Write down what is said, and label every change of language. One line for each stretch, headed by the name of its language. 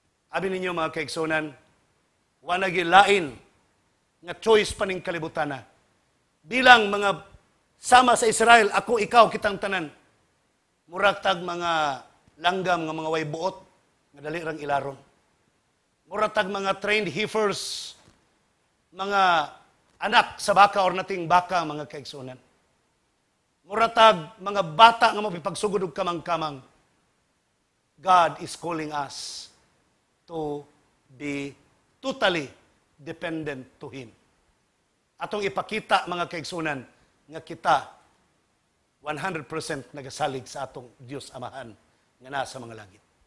Cebuano: Abi ninyo mga kaigsunan, wala gilain nga choice pa ning kalibutan na. Bilang mga sama sa Israel, ako, ikaw, kitang tanan. Murag tag mga langgam nga mga way buot nga dali rang ilaron. Murag tag mga trained heifers, mga anak sa baka or nating baka mga kaigsunan. Murag tag mga bata nga mapipagsugod og kamang-kamang.
English: God is calling us to be totally dependent to Him.
Cebuano: Atong ipakita mga kaigsunan nga kita 100% nagasalig sa atong Dios Amahan nga nasa mga langit.